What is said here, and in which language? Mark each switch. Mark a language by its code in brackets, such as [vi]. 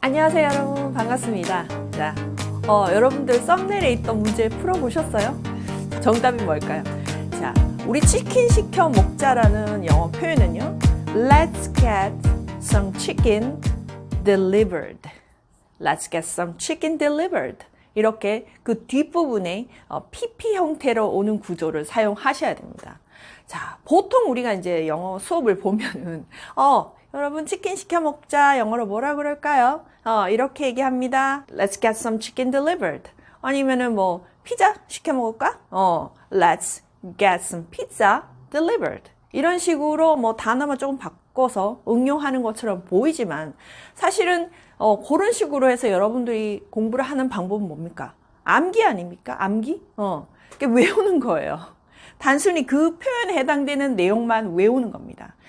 [ko] 안녕하세요 여러분, 반갑습니다. 자, 여러분들 썸네일에 있던 문제 풀어보셨어요? 정답이 뭘까요? 자, 우리 치킨 시켜 먹자라는 영어 표현은요, [en] Let's get some chicken delivered. Let's get some chicken delivered. [ko] 이렇게 그 뒷부분에 PP 형태로 오는 구조를 사용하셔야 됩니다. 자, 보통 우리가 이제 영어 수업을 보면은 여러분 치킨 시켜 먹자 영어로 뭐라 그럴까요? 이렇게 얘기합니다. [en] Let's get some chicken delivered. [ko] 아니면은 뭐 피자 시켜 먹을까? [en] Let's get some pizza delivered. [ko] 이런 식으로 뭐 단어만 조금 바꿔서 응용하는 것처럼 보이지만 사실은 그런 식으로 해서 여러분들이 공부를 하는 방법은 뭡니까? 암기 아닙니까? 암기? 외우는 거예요. 단순히 그 표현에 해당되는 내용만 외우는 겁니다.